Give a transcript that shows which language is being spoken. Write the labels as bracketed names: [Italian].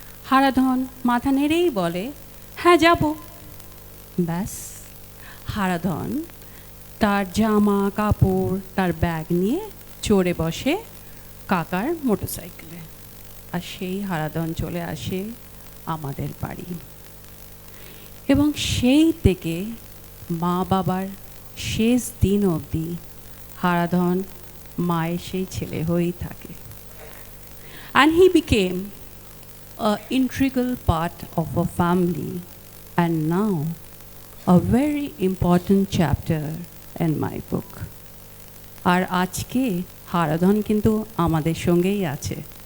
[Bangla] হারাধন মাথা নেড়েই বলে, হ্যাঁ যাব। ব্যাস, হারাধন তার জামা কাপড় তার ব্যাগ নিয়ে চড়ে বসে কাকার মোটরসাইকেলে, আর সেই হারাধন চলে আসে আমাদের বাড়ি। এবং সেই থেকে মা বাবার শেষ দিন অবধি হারাধন মায়ের সেই ছেলে হয়েই থাকে। [English] And he became an integral part of a family and now a very important chapter in my book. [Bangla] আর আজকে হারাধন কিন্তু আমাদের সঙ্গেই আছে।